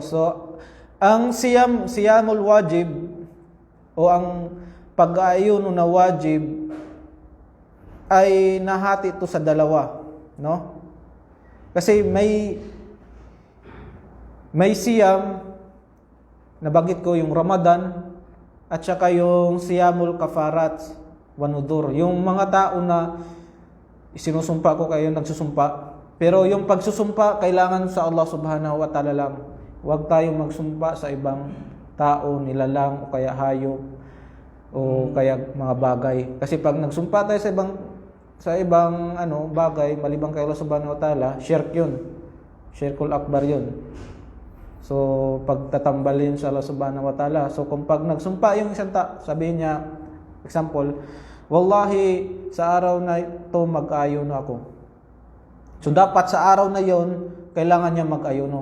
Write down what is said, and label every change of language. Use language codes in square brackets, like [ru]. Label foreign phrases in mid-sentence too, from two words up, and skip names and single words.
[tl] So ang [ar] صيام الواجب [tl] o ang pag-aayuno na wajib ay nahati ito sa dalawa, no? Kasi may siyam, nabanggit ko yung Ramadan at saka yung [ar] صيام الكفارات والنذور. [tl] Yung mga tao na sinusumpa ko kayo nagsusumpa, pero yung pagsusumpa kailangan sa Allah [ar] سبحانه وتعالى [tl] lang. Huwag tayong magsumpa sa ibang tao, nilalang o kaya hayop o kaya mga bagay. Kasi pag nagsumpa tayo sa ibang bagay malibang kay Allah [ar] سبحانه وتعالى, [tl] shirk 'yun. [ar] الشرك الأكبر [tl] 'yun. So pagtatambal 'yun sa Allah [ar] سبحانه وتعالى. [tl] So kung pag nagsumpa yung isang sabihin niya, example, wallahi sa araw na ito mag-ayuno ako. So dapat sa araw na 'yon kailangan niya mag-ayuno.